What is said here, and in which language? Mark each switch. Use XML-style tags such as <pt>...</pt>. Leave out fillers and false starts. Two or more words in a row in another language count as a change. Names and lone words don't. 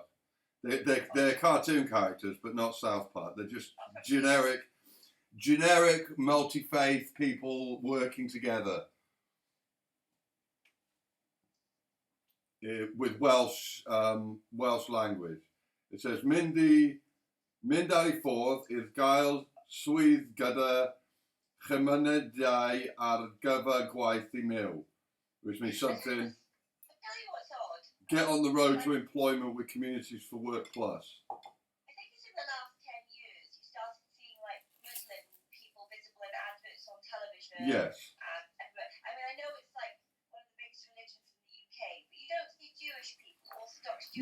<en>They're cartoon characters, but not South Park. They're just generic multi-faith people working together. With Welsh language. It says</en> <cy>Mynd ffordd i'r gael swydd gyda chymunedau ar gyfer gwaith I mewn,</cy> <en>which means something. I'll tell you what's odd. Get on the road to employment with Communities for Work Plus. I think it's in the last 10 years you started seeing like Muslim people visible in adverts on television. Yes. I mean, I know it's like one of the biggest religions in the UK, but you don't see Jewish people, Orthodox Jewish</en>